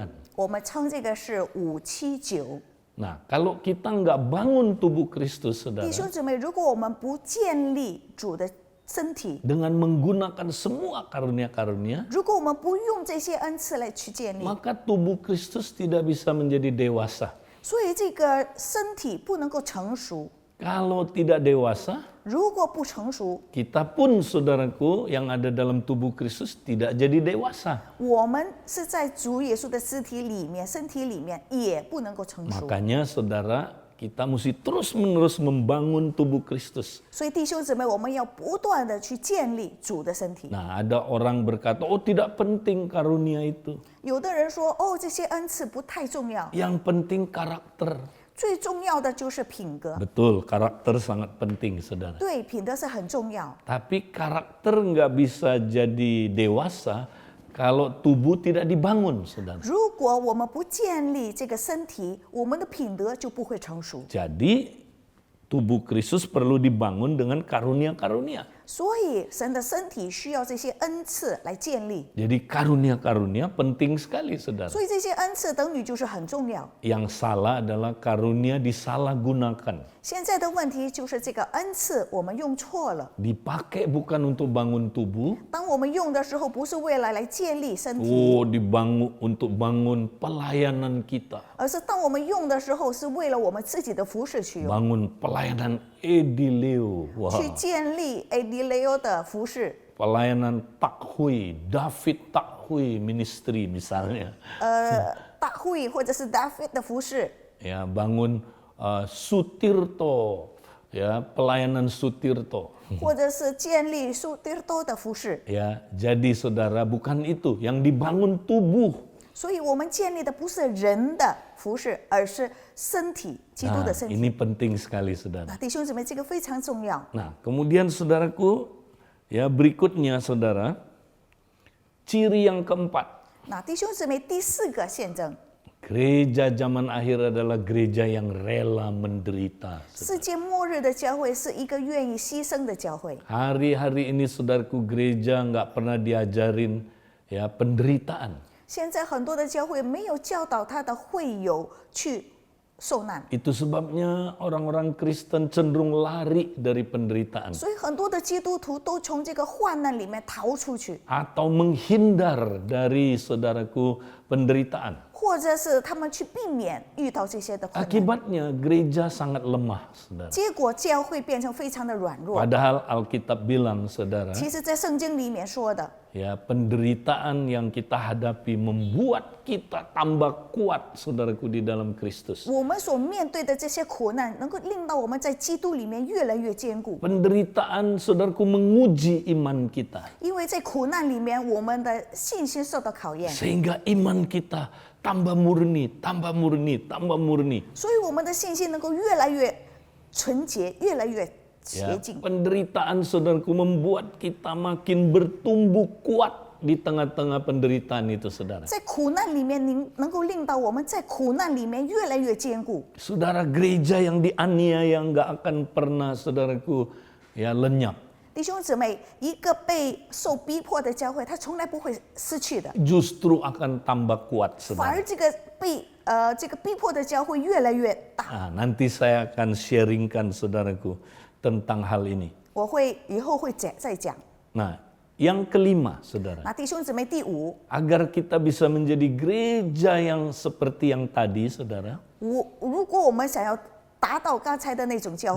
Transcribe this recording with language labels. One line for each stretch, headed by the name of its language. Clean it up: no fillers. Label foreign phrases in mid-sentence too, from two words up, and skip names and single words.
Chinese: 我们称这个是5、7、9。
Indonesian: Nah, kalau kita nggak bangun tubuh Kristus,
Chinese: 弟
Indonesian: saudara,
Chinese: 兄姊妹，如果我们不建立主的身体，
Indonesian: dengan menggunakan semua karunia-karunia,
Chinese: 如果我们不用这些恩赐来去建立，
Indonesian: maka tubuh Kristus tidak bisa menjadi dewasa.
Chinese: 所以这个身体不能够成熟。
Indonesian: Kalau tidak dewasa,
Chinese: 如果不成熟，
Indonesian: kita pun, saudaraku, yang ada dalam tubuh Kristus tidak jadi dewasa.
Chinese: 我们是在主耶稣的肢体里面、身体里面也不能够成熟。
Indonesian: Makanya, saudara, kita mesti terus-menerus membangun tubuh Kristus.
Chinese: 所以弟兄姊妹，我们要不断的去建立主的身体。
Indonesian: Nah, ada orang berkata, oh tidak penting karunia itu.
Chinese: 有的人说，哦，这些恩赐不太重要，
Indonesian: Yang penting karakter.
Chinese: 最重要的就是品格。
Indonesian: Betul, karakter sangat penting, saudara.
Chinese: 对，品德是很重要。
Indonesian: Tapi karakter nggak bisa jadi dewasa kalau tubuh tidak dibangun, saudara.
Chinese: 如果我们不建立这个身体，我们的品德就不会成熟。
Indonesian: Jadi tubuh Kristus perlu dibangun dengan karunia-karunia.
Chinese: 所以神的身体需要这些恩赐来建立。
Indonesian: Jadi karunia-karunia penting sekali, saudara.
Chinese: 所以这些恩赐等于就是很重要。
Indonesian: Yang salah adalah karunia disalahgunakan.
Chinese: 现在的问题就是这个恩赐我们用错了。
Indonesian: Dipakai bukan untuk bangun tubuh,
Chinese: 当我们用的时候，不是为了来建立身体，
Indonesian: dibangun untuk bangun pelayanan kita.
Chinese: 而是当我们用的时候，是为了我们自己的服侍去用，
Indonesian: Bangun pelayanan Edileo. Wah.
Chinese: 去建立 Adileo 的服侍，
Indonesian: Pelayanan Takhui, David Takhui Ministry misalnya.
Chinese: 大会或者是 David 的服侍，
Indonesian: Ya, bangun Sutirto, ya, pelayanan Sutirto.
Chinese: 或者是建立苏迪多的服侍。
Indonesian: Ya, jadi saudara, bukan itu yang dibangun tubuh.
Chinese: 所以我们建立的不是人的服侍，而是身体，基督
Indonesian: Nah,
Chinese: 的身体。
Indonesian: ini penting sekali, saudara.
Chinese: 那弟兄姊妹，这个非常重要。
Indonesian: Nah, kemudian saudaraku, ya berikutnya saudara, ciri yang keempat.
Chinese: 那弟兄姊妹，第4个见证，
Indonesian: Gereja zaman akhir adalah gereja yang rela menderita.
Chinese: 世界末日的教会是一个愿意牺牲的教会。
Indonesian: Hari-hari ini saudaraku, gereja nggak pernah diajarin ya penderitaan.
Chinese: 现在很多的教会没有教导他的会友去受难，
Indonesian: Itu sebabnya orang-orang Kristen cenderung lari dari penderitaan
Chinese: 所以很多的基督徒都从这个患难里面逃出去，
Indonesian: atau menghindar dari saudaraku penderitaan.
Chinese: 或者是他们去避免遇到这些的困难。
Indonesian: Akibatnya gereja sangat lemah, saudara.
Chinese: 结果教会变成非常的软弱。
Indonesian: Padahal Alkitab bilang, saudara,
Chinese: 其实，在圣经里面说的，
Indonesian: ya penderitaan yang kita hadapi membuat kita tambah kuat, saudaraku, di dalam Kristus.
Chinese: 我们所面对的这些苦难，能够令到我们在基督里面越来越坚固。
Indonesian: Penderitaan, saudaraku, menguji iman kita.
Chinese: 因为在苦难里面，我们的信心受到考验，
Indonesian: Sehingga iman kita tambah murni, tambah murni, tambah murni.
Chinese: 所以我们的信心能够越来越纯洁，越来越洁
Indonesian: Ya,
Chinese: 净。
Indonesian: penderitaan, saudaraku, membuat kita makin bertumbuh kuat di tengah-tengah penderitaan itu, saudara.
Chinese: 在苦难里面，您能够令到我们在苦难里面越来越坚固。
Indonesian: Saudara, gereja yang dianiaya nggak akan pernah, saudaraku, ya lenyap.
Chinese: 弟兄姊妹，一个被受逼迫的教会，它从来不会失去的，
Indonesian: Justru akan tambah kuat,
Chinese: 反
Indonesian: saudara.
Chinese: 而这个逼迫的教会越来越大。
Indonesian: Nah, nanti saya akan sharingkan, saudaraku, tentang hal ini.
Chinese: 我会以后会再讲。
Indonesian: Nah, yang kelima, saudara,
Chinese: 那弟兄姊妹，第五，
Indonesian: agar kita bisa menjadi gereja yang seperti yang tadi, saudara,
Chinese: 如果我们想要达到刚才的那种教会，